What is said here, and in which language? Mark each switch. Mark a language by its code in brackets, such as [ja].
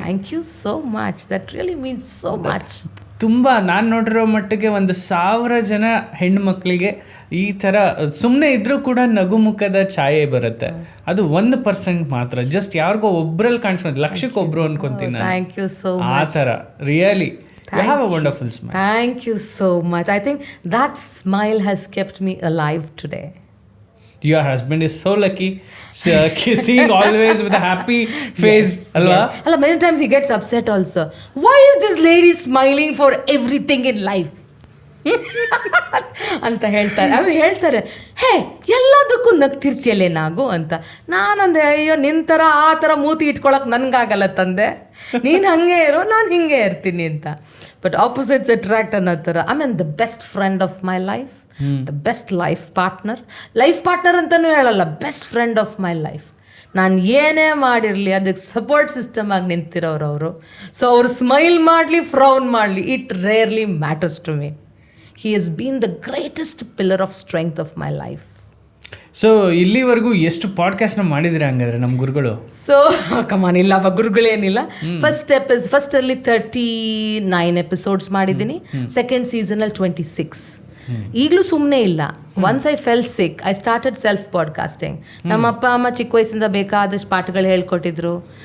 [en] Thank you so much. That really means so much. [kn] ತುಂಬ ನಾನು ನೋಡಿರೋ ಮಟ್ಟಿಗೆ 1,000 ಜನ ಹೆಣ್ಮಕ್ಳಿಗೆ ಈ ಥರ ಸುಮ್ಮನೆ ಇದ್ರೂ ಕೂಡ ನಗು ಮುಖದ ಛಾಯೆ ಬರುತ್ತೆ. ಅದು 1% ಮಾತ್ರ, ಜಸ್ಟ್ ಯಾರಿಗೋ ಒಬ್ರಲ್ಲಿ ಕಾಣಿಸ್ಕೊಂಡು, ಲಕ್ಷಕ್ಕೊಬ್ರು ಅನ್ಕೊಂತೀನಿ ನಾನು. [en] Thank you so much. [kn] ಆ ಥರ [en] Really you have a wonderful smile. Thank you so much. I think that smile has kept me alive today. Your husband is so lucky, seeing always with a happy face. [kn] Alva? [en] Yes. Many times he gets upset also. Why is this lady smiling for everything in life? [kn] ಅಂತ ಹೇಳ್ತಾರೆ ಹೇ ಎಲ್ಲದಕ್ಕೂ ನಗ್ತಿರ್ತಿಯಲ್ಲೇ ನಾಗು ಅಂತ. ನಾನಂದೆ ಅಯ್ಯೋ ನಿನ್ನ ಥರ ಆ ಥರ ಮೂತಿ ಇಟ್ಕೊಳಕ್ಕೆ ನನಗಾಗಲ್ಲ ತಂದೆ, ನೀನು ಹಾಗೆ ಇರೋ, ನಾನು ಹಿಂಗೆ ಇರ್ತೀನಿ ಅಂತ. [en] but opposites attract [kn] ಅನ್ನೋ ಥರ. [en] I mean the best friend of my life, the best life partner [kn] ಅಂತಲೂ ಹೇಳಲ್ಲ, [en] Best friend of my life. [kn] ನಾನು ಏನೇ ಮಾಡಿರಲಿ ಅದಕ್ಕೆ ಸಪೋರ್ಟ್ ಸಿಸ್ಟಮ್ ಆಗಿ ನಿಂತಿರೋರು ಅವರು. [en] so [kn] ಅವರು ಸ್ಮೈಲ್ ಮಾಡಲಿ, ಫ್ರೌನ್ ಮಾಡಲಿ, [en] It rarely matters to me. He has been the greatest pillar of strength of my life. [kn] So ಇಲ್ಲಿವರೆಗೂ ಎಷ್ಟು ಪಾಡ್ಕಾಸ್ಟ್ನ ಮಾಡಿದ್ರೆ ಹಂಗಾದ್ರೆ ನಮ್ಮ ಗುರುಗಳು? ಸೊ ಕಮಾನ್, ಇಲ್ಲಪ್ಪ ಗುರುಗಳೇನಿಲ್ಲ. ಫಸ್ಟಲ್ಲಿ 39 episodes ಮಾಡಿದ್ದೀನಿ. ಸೆಕೆಂಡ್ ಸೀಸನಲ್ಲಿ 26. ಈಗಲೂ ಸುಮ್ಮನೆ ಇಲ್ಲ. [en] Once I fell sick, I started self podcasting. [kn] ನಮ್ಮ ಅಪ್ಪ ಅಮ್ಮ ಚಿಕ್ಕ ವಯಸ್ಸಿಂದ ಬೇಕಾದಷ್ಟು ಪಾಠಗಳು ಹೇಳ್ಕೊಟ್ಟಿದ್ರು.